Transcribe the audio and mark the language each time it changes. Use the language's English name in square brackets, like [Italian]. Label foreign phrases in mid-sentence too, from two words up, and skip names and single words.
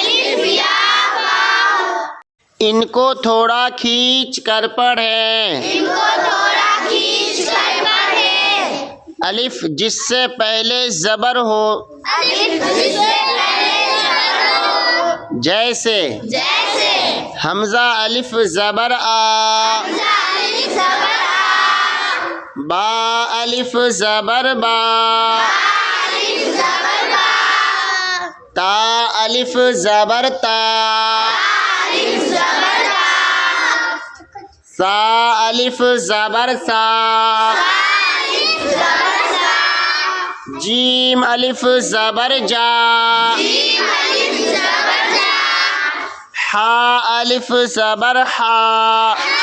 [Urdu] ان کو تھوڑا کھینچ کر پڑھیں. الف جس سے پہلے زبر ہو. جیسے حمزہ الف زبر آ. با الف زبر با. تا الف زبر تا. سا الف زبر سا. جیم الف زبر جا. حا الف زبر حا.